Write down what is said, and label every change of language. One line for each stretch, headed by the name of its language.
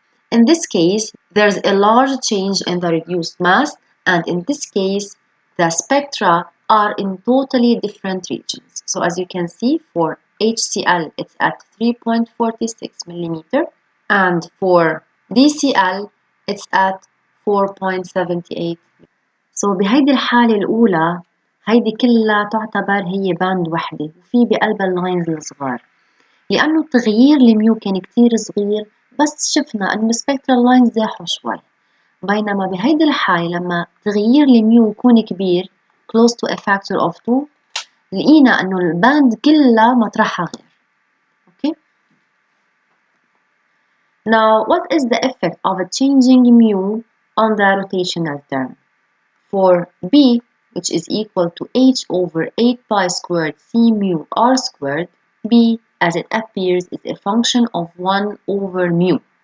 English: In this case, there's a large change in the reduced mass, and in this case, the spectra are in totally different regions. So as you can see, for HCl, it's at 3.46 millimeter, and for DCl, it's at 4.78.
Arabic: So بهيدي الحالة الأولى، هيدي كلها تعتبر هي باند وحدة وفي بقلبها اللاينز الصغار، لأنه التغيير الميو كان كتير صغير، بس شفنا أنه السبكترال لاينز زاحوا شوي. بينما بهيدي الحالة لما تغيير الميو يكون كبير
English: close to a factor of 2،
Arabic: لقينا إنه الباند كلها مطرحها غير.
English: Okay. Now, what is the effect of a changing mu on the rotational term? For B, which is equal to h over 8 pi squared c mu r squared, B, as it appears, is a function of 1 over mu.